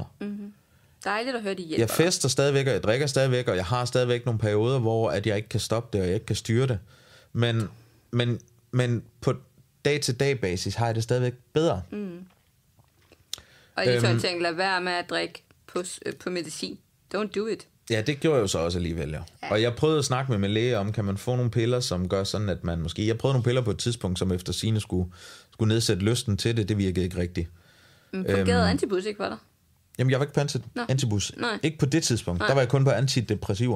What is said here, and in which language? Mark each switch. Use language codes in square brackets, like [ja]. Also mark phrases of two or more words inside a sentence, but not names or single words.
[da] Dejligt at høre, de hjælper. Jeg fester stadigvæk, og jeg drikker stadigvæk, og jeg har stadigvæk nogle perioder, hvor at jeg ikke kan stoppe det, og jeg ikke kan styre det. Men på dag-til-dag basis har jeg det stadigvæk bedre. Og lige så tænkt, lad være med at drikke på medicin. [en] Don't do it. [da] Ja, det gjorde jeg jo så også alligevel, ja. Og jeg prøvede at snakke med min læge om, kan man få nogle piller, som gør sådan, at man måske... Jeg prøvede nogle piller på et tidspunkt, som efter sigende skulle nedsætte lysten til det. Det virkede ikke rigtigt. Fungerede antibus ikke for dig? Jamen, jeg var ikke på antibus. Ikke på det tidspunkt. Der var jeg kun på antidepressiver.